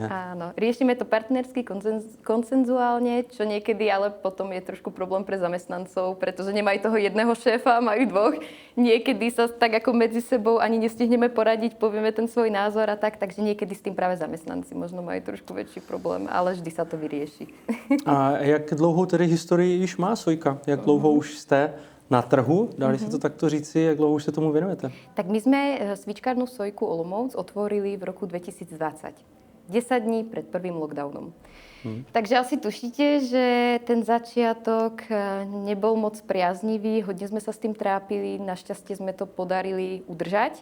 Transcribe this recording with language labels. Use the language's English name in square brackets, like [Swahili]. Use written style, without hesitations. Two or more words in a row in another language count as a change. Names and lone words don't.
[Slovak] Áno, riešime to partnersky, konsenzuálne, čo niekedy ale potom je trošku problém pre zamestnancov, pretože nemajú toho jedného šéfa, majú dvoch. Niekedy sa tak ako medzi sebou ani nestihneme poradiť, povieme ten svoj názor a tak, takže niekedy s tým práve zamestnanci možno majú trošku väčší problém, ale vždy sa to vyrieši. [Czech] A jak dlouhou tedy historii již má Sojka? Jak dlouho už jste na trhu, dali se to takto říci, jak dlouho už se tomu věnujete? [Slovak] Tak my sme svíčkárnu Sojku Olomouc otvorili v roku 2020. 10 dní pred prvým lockdownom. Takže asi tušíte, že ten začiatok nebol moc priaznivý, hodne sme sa s tým trápili, našťastie sme to podarili udržať.